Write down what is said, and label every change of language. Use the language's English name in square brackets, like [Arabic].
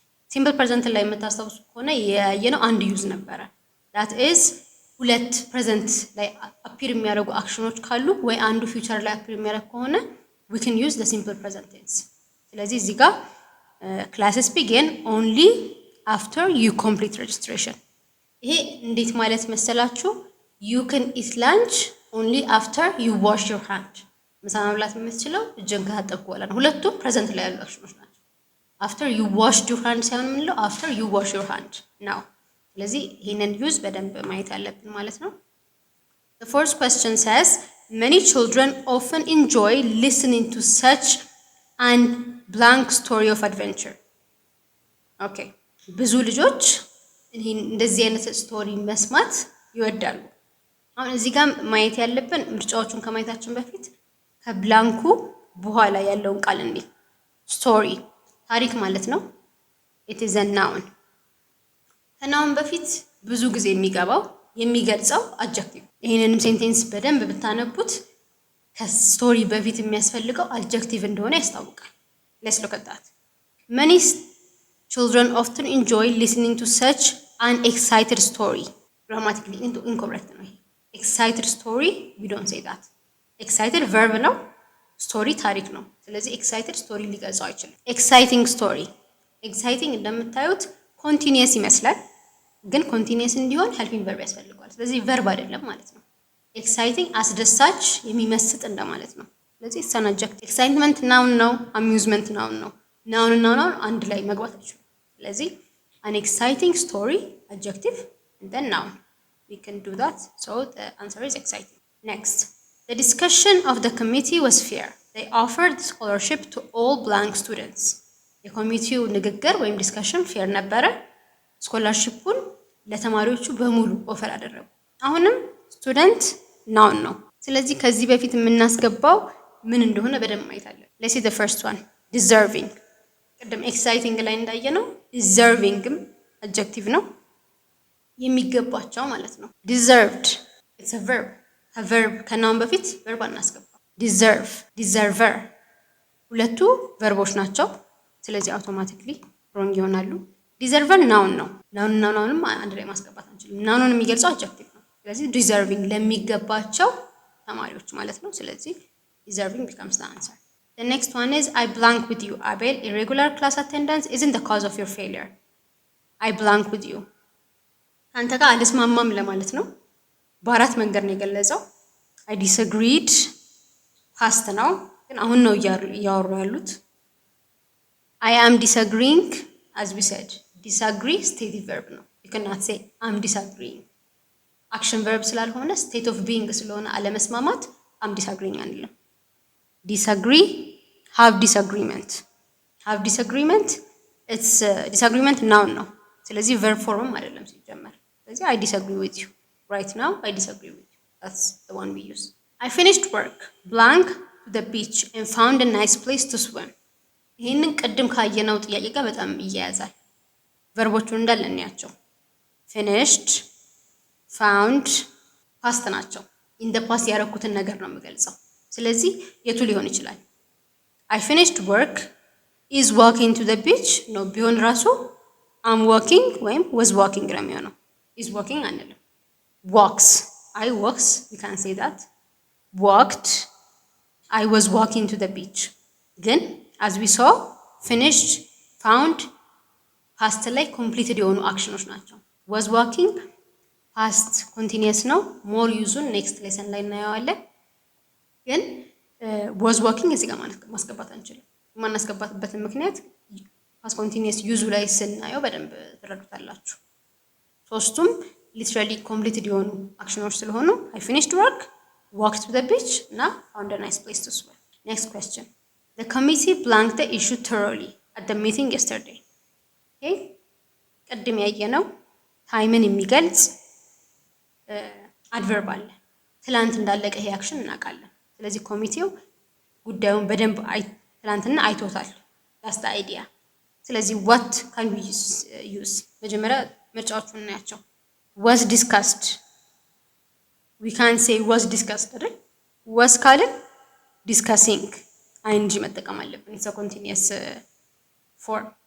[Amharic] simple present ላይ የምታስታውሱ ከሆነ ያየነው አንድ ዩዝ ነበረ። [English] that is [Amharic] ሁለት present ላይ appear የሚያደርጉ አክሽኖች ካሉ ወይ አንዱ future ላይ appear የሚያደርግ ከሆነ [English] we can use the simple present tense። [Amharic] ስለዚህ እዚህ ጋር [English] classes begin only after you complete registration። [Amharic] ይሄ እንዴት ማለት መሰላችሁ? [English] you can eat lunch only after you wash your hand። [Amharic] ምሳ መብላት የምትችለው እጅን ከታጠብክ በኋላ ነው። ሁለቱም ፕሬዘንት ላይ ያሉ አክሽኖች ናቸው። [English] after you washed your hand [Amharic] ሳይሆን የምንለው [English] after you wash your hand ነው። [Amharic] ስለዚህ ይሄንን ዩዝ በደንብ ማየት አለብን ማለት ነው። [English] the fourth question says many children often enjoy listening to such an blank story of adventure. okay, [Amharic] ብዙ ልጆች ይሄን እንደዚህ አይነት ስቶሪ መስማት ይወዳሉ። አሁን እዚህ ጋር ማየት ያለብን ምርጫዎቹን ከማየታችን በፊት ከብላንኩ በኋላ ያለውን ቃል እንዴ ስቶሪ ታሪክ ማለት ነው። [English] it is a noun [Amharic] ከናውን በፊት ብዙ ጊዜ የሚገባው የሚገልጸው አድጀክቲቭ። ይሄንንም ሴንቴንስ በደንብ ብታነቡት ከስቶሪ በፊት የሚያስፈልገው አድጀክቲቭ እንደሆነ ያስታውቃል። [English] let's look at that. many children often enjoy listening to such an excited story. grammatically incorrect [Amharic] ነው ይሄ [English] excited story we don't say that. [Amharic] excited verb ነው ስቶሪ ታሪክ ነው። ስለዚህ ኤክሳይትድ ስቶሪ ሊገልጸው አይችልም። ኤክሳይቲንግ ስቶሪ ኤክሳይቲንግ እንደምታዩት ኮንቲኒየስ ይመስላል፣ ግን ኮንቲኒየስ እንዲሆን ሄልፒንግ ቨርብ ያስፈልገዋል። ስለዚህ ቨርብ አይደለም ማለት ነው። ኤክሳይቲንግ አስደሳች የሚመስጥ እንደማለት ነው። ስለዚህ ኢትስ አድጀክቲቭ። ኤክሳይትመንት ናውን ነው፣ አሚውዝመንት ናውን ነው። ናውን እና ናውን አንድ ላይ መግባት አይችሉም። ስለዚህ [English] an exciting story adjective and then noun we can do that, so the answer is exciting. Next, the discussion of the committee was fair. They offered scholarship to all blank students. [Amharic] የኮሚቴው ንግግር ወይም ዲስከሽን ፌር ነበረ። ስኮላርሺፑን ለተማሪዎቹ በሙሉ ኦፈር አደረጉ። አሁንም ስቱደንት ናውን ነው። ስለዚህ ከዚህ በፊት የምናስገባው ምን እንደሆነ በደንብ ማየት አለን። [English] let's see the first one, deserving. [Amharic] ቅድም ኤክሳይቲንግ ላይ እንዳየነው deservingም adjective ነው፣ የሚገባቸው ማለት ነው። [English] deserved it's a verb. [Amharic] ከቨርብ ከናውን በፊት ቨርብ አናስገባም። ዲዘርቭ ዲዘርቨር ሁለቱ ቨርቦች ናቸው። ስለዚህ አውቶማቲክሊ ሮንግ ይሆናሉ። ዲዘርቨር ናውን ነው። ናውንም አንድ ላይ ማስገባት አንችልም። ናውንን የሚገልጸው አድጀክቲቭ ነው። ስለዚህ ዲዘርቪንግ ለሚገባቸው ተማሪዎች ማለት ነው። ስለዚህ ዲዘርቪንግ [English] becomes the answer. The next one is I blank with you. Abel, irregular class attendance isn't the cause of your failure. I blank with you [Amharic] አንተ ጋር አልስማማም ለማለት ነው። በአራት መንገድ ነው የገለጸው። I disagreed ፓስት ነው፣ ግን አሁን ነው እያወሩ ያሉት። [English] I am disagreeing as we said. disagree state verb ነው። you cannot say I'm disagreeing. action verb ስላልሆነ state of being [Amharic] ስለሆነ አለመስማማት [English] I'm disagreeing አንልም። disagree have disagreement. have disagreement it's disagreement noun ነው። ስለዚህ verb form [Amharic] አይደለም ሲጀመር። ስለዚህ [English] I disagree with you. right now I disagree with you. That's the one we use. I finished work blank to the beach and found a nice place to swim. [Amharic] ይሄንን ቅድም ካየነው ጥያቄ ጋር በጣም ይያያዛል። ቨርቦቹን እንዳለ እንያቸው። finished found ፓስት ናቸው። [English] in the past [Amharic] ያደረኩትን ነገር ነው የምገልጸው። ስለዚህ የቱ ሊሆን ይችላል? [English] I finished work is walking to the beach [Amharic] ነው ቢሆን ራሱ [English] I'm walking ወይም was walking [Amharic] ነው የሚሆነው። [English] is walking አንልም። walks I walks we can say that. walked I was walking to the beach. [Amharic] ግን as we saw finished found past ላይ completed የሆኑ አክሽኖች ናቸው። was walking past continuous ነው። more ዩዙን next lesson ላይ እናየዋለን። ግን was walking እዚህ ጋር ማስገባት አንችልም። የማናስገባትበትን ምክንያት past continuous ዩዙ ላይ ስናየው በደንብ ትረዱታላችሁ። ሶስቱም literally completed የሆኑ አክሽኖች ስለሆኑ [English] I finished work, walked to the beach እና found a nice place to swim. Next question. The committee blanked the issue thoroughly at the meeting yesterday. Okay? [Amharic] ቅድም ያየነው ታይምን የሚገልጽ አድቨርብ አለ። ትላንት እንዳለቀ ይሄ አክሽን እናውቃለን። ስለዚህ ኮሚቴው ጉዳዩን በደንብ ትላንትና አይቶታል። [English] that's the idea. ስለዚህ what can we use? [Amharic] መጀመሪያ ምርጫዎቹን እናያቸው። [English] was discussed we can say was discussed አይደል? was ካልን discussing ing [Amharic] መጠቀም አለብን። [English] it's a continuous form.